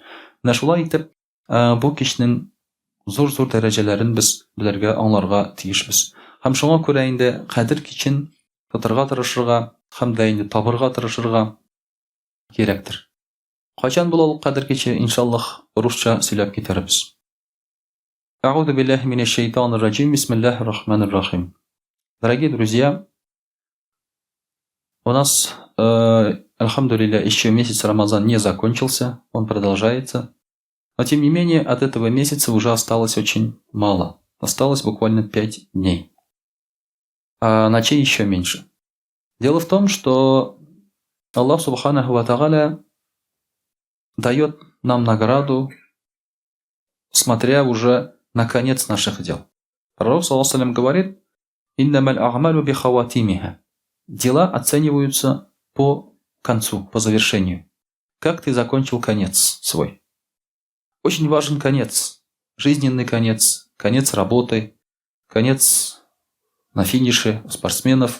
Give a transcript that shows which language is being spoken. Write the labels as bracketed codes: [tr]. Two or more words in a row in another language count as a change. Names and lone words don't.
[tt] Менә шулай итеп, бу кичнең зур-зур дәрәҗәләрен без белергә, аңларга тиешбез. Һәм шуңа күрә инде Кадр кичен тотырга тырышырга, һәм дә инде табырга тырышырга кирәктер. Качан була ул Кадр киче, иншаллаһ, русча сөйләп китербез. [ar] أعوذ بالله من الشيطان الرجيم. بسم الله الرحمن الرحيم. [ru] Дорогие друзья, у нас, альхамдулилля, еще месяц Рамазан не закончился, он продолжается. Но тем не менее, от этого месяца уже осталось очень мало. Осталось буквально 5 дней. А ночей еще меньше. Дело в том, что Аллах [ar] سبحانه وتعالى [ru] дает нам награду, смотря уже на конец наших дел. Пророк [ar] صلى الله عليه وسلم [ru] говорит: [ar] «إنما الأعمال بخواتيمها». [ru] Дела оцениваются по концу, по завершению. Как ты закончил конец свой? Очень важен конец, жизненный конец, конец работы, конец на финише у спортсменов.